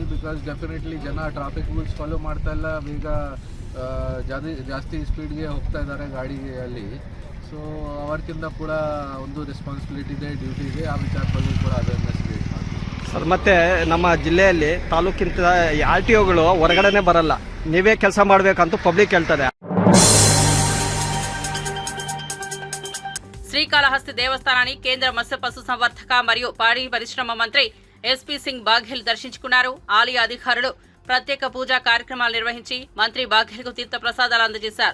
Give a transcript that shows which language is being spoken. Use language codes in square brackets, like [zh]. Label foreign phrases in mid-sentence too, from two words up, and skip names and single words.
[en] because definitely [kn] ಜನ [en] traffic rules follow [kn] ಮಾಡ್ತಾ ಇಲ್ಲ, ಬೇಗ ಜಾಸ್ತಿ ಸ್ಪೀಡ್ಗೆ ಹೋಗ್ತಾ ಇದ್ದಾರೆ ಗಾಡಿಯಲ್ಲಿ. ಸೊ ಅವ್ರಿಗಿಂತ ಕೂಡ ಒಂದು ರೆಸ್ಪಾನ್ಸಿಬಿಲಿಟಿ ಇದೆ, ಡ್ಯೂಟಿ ಇದೆ. ಆ ವಿಚಾರ ಬಗ್ಗೆ ಕೂಡ [en] awareness create [kn] ಮಾಡ್ತೀವಿ ಸರ್. ಮತ್ತು ನಮ್ಮ ಜಿಲ್ಲೆಯಲ್ಲಿ ತಾಲೂಕಿಂತ RTOಗಳು ಹೊರಗಡೆನೇ ಬರಲ್ಲ, ನೀವೇ ಕೆಲಸ ಮಾಡಬೇಕಂತ ಪಬ್ಲಿಕ್ ಹೇಳ್ತದೆ. [te] శ్రీకాళహస్తి దేవస్థానాన్ని కేంద్ర మత్స్య పశు సంవర్ధక మరియు పాడి పరిశ్రమ మంత్రి SP సింగ్ బాఘెల్ దర్శించుకున్నారు. ఆలయ అధికారులు ప్రత్యేక పూజా కార్యక్రమాలు నిర్వహించి మంత్రి బాఘెల్కు తీర్థ ప్రసాదాలు అందజేశారు.